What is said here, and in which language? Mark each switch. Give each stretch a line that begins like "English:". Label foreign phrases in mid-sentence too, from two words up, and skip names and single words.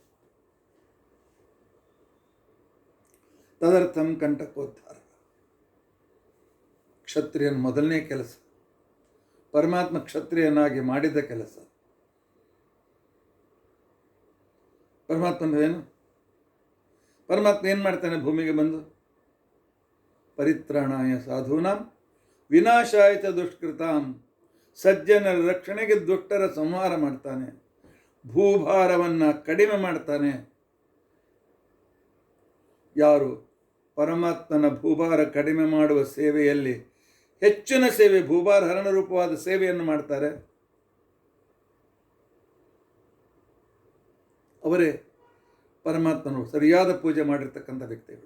Sanskrit: ತದರ್ಥಂ ಕಂಟಕೋದ್ಧಾರ,
Kannada: ಕ್ಷತ್ರಿಯನ ಮೊದಲನೇ ಕೆಲಸ, ಪರಮಾತ್ಮ ಕ್ಷತ್ರಿಯನಾಗಿ ಮಾಡಿದ ಕೆಲಸ. ಪರಮಾತ್ಮನ ಏನು? ಪರಮಾತ್ಮ ಏನು ಮಾಡ್ತಾನೆ ಭೂಮಿಗೆ ಬಂದು?
Sanskrit: ಪರಿತ್ರಾಣಾಯ ಸಾಧೂನಾಂ ವಿನಾಶಾಯ ಚ ದುಷ್ಕೃತಾಂ,
Kannada: ಸಜ್ಜನರ ರಕ್ಷಣೆಗೆ ದುಷ್ಟರ ಸಂಹಾರ ಮಾಡ್ತಾನೆ, ಭೂಭಾರವನ್ನು ಕಡಿಮೆ ಮಾಡ್ತಾನೆ. ಯಾರು ಪರಮಾತ್ಮನ ಭೂಭಾರ ಕಡಿಮೆ ಮಾಡುವ ಸೇವೆಯಲ್ಲಿ ಹೆಚ್ಚಿನ ಸೇವೆ, ಭೂಭಾರ ಹರಣ ರೂಪವಾದ ಸೇವೆಯನ್ನು ಮಾಡ್ತಾರೆ, ಅವರೇ ಪರಮಾತ್ಮನು ಸರಿಯಾದ ಪೂಜೆ ಮಾಡಿರ್ತಕ್ಕಂಥ ವ್ಯಕ್ತಿಗಳು.